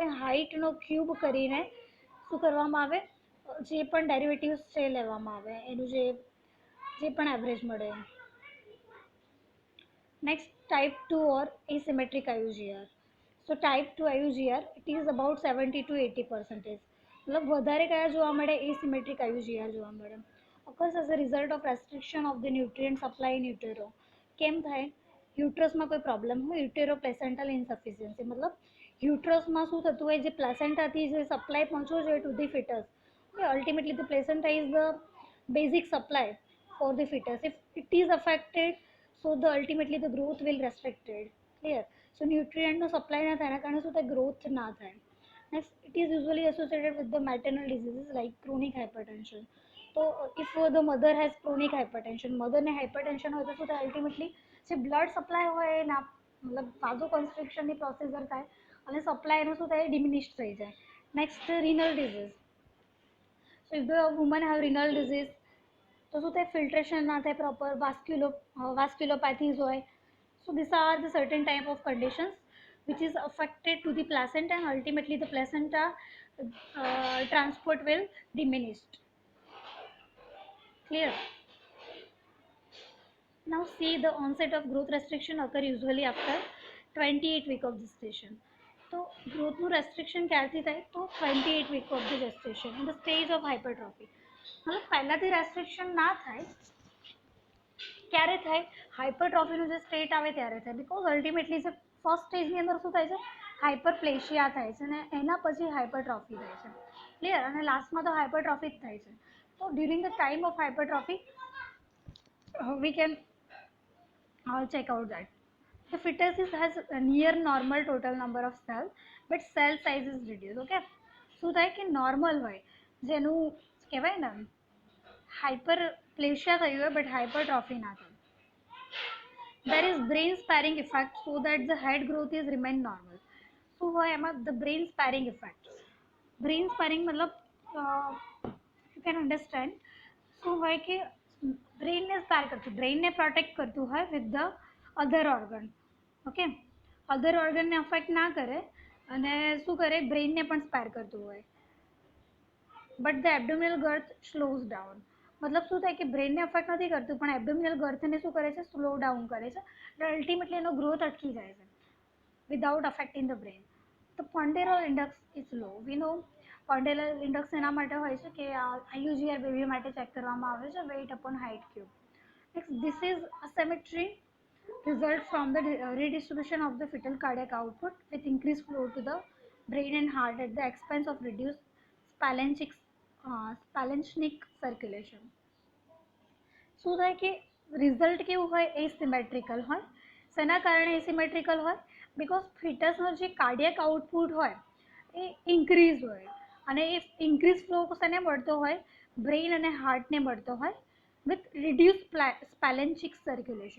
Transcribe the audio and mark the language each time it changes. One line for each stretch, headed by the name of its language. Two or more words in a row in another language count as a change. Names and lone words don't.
Gujarati: હાઇટનો ક્યુબ કરીને શું કરવામાં આવે, જે પણ ડેરિવેટિવ્સ છે એ લેવામાં આવે, એનું જે પણ એવરેજ મળે.
English: next type 2 or asymmetric IUGR. so type 2 IUGR it is about 70 to 80%.
Gujarati: મતલબ વધારે કયા જોવા મળે,
English: asymmetric IUGR
Gujarati: જોવા મળે.
English: occurs as a result of restriction of the nutrient supply in utero.
Gujarati: કેમ થાય, યુટ્રસમાં કોઈ પ્રોબ્લેમ હોય,
English: utero placental insufficiency,
Gujarati: મતલબ યુટ્રસમાં શું થતું હોય, જે પ્લેસેન્ટાથી જે સપ્લાય પહોંચવો જોઈએ
English: to the fetus, ultimately the placenta is the basic supply for the fetus. If it is affected, so the ultimately the growth will restricted. Clear? So nutrient no supply
Gujarati: ના થાય એના કારણે શું થાય, growth ના થાય.
English: Next, it is usually associated with the maternal diseases like chronic hypertension. So if the mother has chronic hypertension, mother ને hypertension
Gujarati: હોય તો શું થાય, ultimately જે
English: blood supply
Gujarati: હોય એ ના મતલબ vasoconstriction ની પ્રોસીજર થાય અને સપ્લાય એનું શું થાય, ડિમિનિશ થઈ જાય.
English: નેક્સ્ટ renal disease. So if the woman have renal disease,
Gujarati: તો શું થાય, ફિલ્ટ્રેશન ના થાય પ્રોપર, વાસ્ક્યુલોપેથીઝ હોય.
English: so this are the certain type of conditions which is affected to the placenta and ultimately the placenta transport will diminished. Clear? Now see, the onset of growth restriction occur usually after 28 week of gestation.
Gujarati: તો ગ્રોથનું રેસ્ટ્રિક્શન ક્યારથી થાય?
English: તો 28 week of the gestation in the stage of hypertrophy.
Gujarati: मतलब પહેલાથી રેસ્ટ્રિક્શન ના થાય, ક્યારે થાય? હાઇપરટ્રોફીનું જે સ્ટેટ આવે ત્યારે થાય.
English: because ultimately
Gujarati: જે ફર્સ્ટ સ્ટેજની અંદર શું થાય છે? હાઇપરપ્લેશિયા થાય છે અને એના પછી હાઇપરટ્રોફી થાય છે.
English: ક્લિયર?
Gujarati: અને લાસ્ટમાં તો હાઇપરટ્રોફી જ થાય છે. તો
English: during the time of hypertrophy we can check out that the fetus has a near normal total number of cells but cell size is reduced.
Gujarati: Okay, શું થાય કે નોર્મલ હોય, જેનું કહેવાય ને હાઇપરપ્લેશિયા થયું હોય બટ હાઇપરટ્રોફી ના થાય.
English: there is brain sparing effect so that the head growth is remain normal.
Gujarati: શું હોય એમાં?
English: the brain sparing effect. brain sparing
Gujarati: મતલબ
English: you can understand
Gujarati: શું હોય કે બ્રેઇનને સ્પાર કરતું, બ્રેઇનને પ્રોટેક્ટ કરતું હોય
English: with the other organ.
Gujarati: ઓકે, અધર ઓર્ગનને અફેક્ટ ના કરે અને શું કરે? બ્રેઇનને પણ સ્પાર કરતું હોય.
English: but the abdominal girth slows down.
Gujarati: મતલબ શું થાય કે બ્રેઇનને અફેક્ટ નથી કરતું પણ એબડોમિનલ ગર્થને શું કરે છે?
English: slow down
Gujarati: કરે છે અને અલ્ટિમેટલી એનો ગ્રોથ અટકી જાય છે
English: without affecting the brain. તો ponderal index is low. we know ponderal index
Gujarati: એના માટે હોય છે કે
English: IUGR baby
Gujarati: માટે ચેક કરવામાં આવે છે,
English: weight upon height cube. Next, this is asymmetry result from the redistribution of the fetal cardiac output with increased flow to the brain and heart at the expense of reduced splanchnic circulation.
Gujarati: શું થાય કે રિઝલ્ટ કેવું હોય? એસિમેટ્રિકલ હોય. શેના કારણે એસિમેટ્રિકલ હોય? બીકોઝ ફિટસનો જે
English: cardiac output
Gujarati: હોય એ ઇન્ક્રીઝ હોય અને એ ઇન્ક્રીઝ ફ્લો શેને મળતો હોય? બ્રેઇન અને હાર્ટને મળતો હોય
English: with reduce splanchnic circulation.